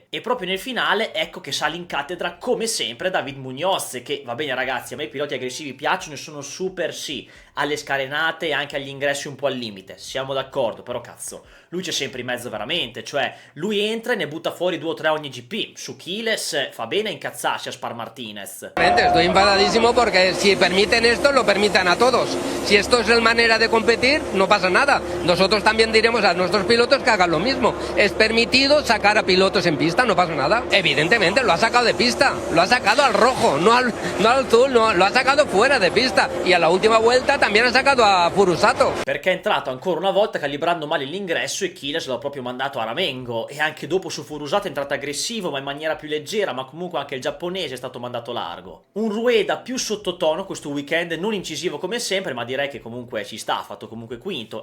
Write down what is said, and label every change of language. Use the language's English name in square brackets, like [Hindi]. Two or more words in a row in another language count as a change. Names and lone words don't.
[Italian] E proprio nel finale ecco che sale in cattedra come sempre David Mugnozzi, che va bene ragazzi, a me i piloti aggressivi piacciono e sono super sì alle scarenate e anche agli ingressi un po' al limite, siamo d'accordo, però cazzo, lui c'è sempre in mezzo veramente, cioè lui entra e ne butta fuori 2 o 3 ogni GP. Su Chiles fa bene a incazzarsi a Spar Martínez. [Spanish] Estoy enfadadísimo porque si permiten esto, lo permitan a todos. Si esto es la manera de competir, no pasa nada. Nosotros también diremos a nuestros pilotos que hagan lo mismo. Es permitido sacar a pilotos en pista, no pasa nada. Evidentemente lo ha sacado de pista, lo ha sacado al rojo, no al azul, no, lo ha sacado fuera de pista. Y a la última vuelta también ha sacado a Furusato. [Italian] Perché è entrato ancora una volta calibrando male l'ingresso e Chiles l'ha proprio mandato a ramengo, e anche dopo su Furusato è entrato aggressivo ma in maniera più leggera, ma comunque anche il giapponese è stato mandato largo. Un Rueda più sottotono questo weekend, non incisivo come sempre, ma direi che comunque ci sta, ha fatto comunque quinto.